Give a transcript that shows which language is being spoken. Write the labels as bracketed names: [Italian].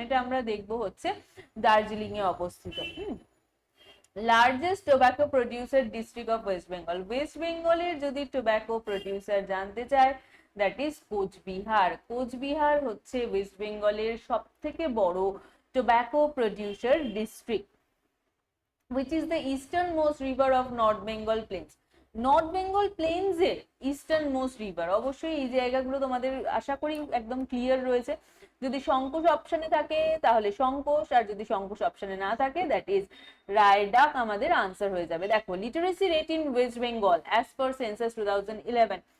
[Bangla] এটা আমরা দেখবো হচ্ছে দার্জিলিং এ অবস্থিত। Largest tobacco producer district of West Bengal. West বেঙ্গলের যদি টোব্যাকো প্রডিউসার জানতে চায় [English] that is [Bangla] কোচবিহার। কোচবিহার হচ্ছে ওয়েস্ট বেঙ্গলের সব থেকে বড় tobacco producer district. [English] which is the easternmost river of North Bengal Plains. [Bangla] North Bengal planes এর ইস্টার্ন মোস্ট রিভার। অবশ্যই এই জায়গাগুলো তোমাদের আশা করি একদম ক্লিয়ার রয়েছে। যদি সংকোচ অপশনে থাকে তাহলে সংকোচ, আর যদি সংকোচ অপশনে না থাকে [English] that is [Bangla] রায়ডাক আমাদের আনসার হয়ে যাবে। দেখো literacy rate in West Bengal as per census 2011।